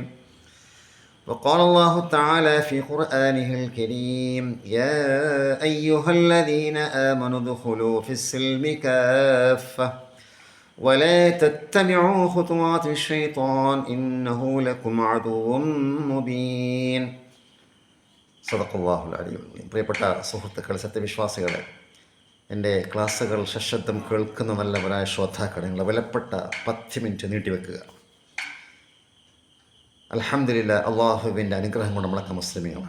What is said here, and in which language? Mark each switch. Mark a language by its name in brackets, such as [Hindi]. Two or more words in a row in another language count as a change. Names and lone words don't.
[Arabic] وقال الله تعالى في قرآنه الكريم: يا أيها الذين آمنوا ادخلوا في السلم كافة ولا تتبعوا خطوات الشيطان إنه لكم عدو مبين. صدق الله العلي العظيم. [Malayalam] പ്രിയപ്പെട്ട സുഹൃത്തുക്കൾ, സത്യവിശ്വാസികളെ, എൻ്റെ ക്ലാസ്സുകൾ സശബ്ദം കേൾക്കുന്ന നല്ലവരായ ശ്രോതാക്കളെ, നിങ്ങളെ വിലപ്പെട്ട 10 മിനിറ്റ് നീട്ടിവെക്കുക. അൽഹംദുലില്ലാഹ്, അള്ളാഹുവിൻ്റെ അനുഗ്രഹം കൊണ്ട് നമ്മളൊക്കെ മുസ്ലിമീങ്ങളാണ്.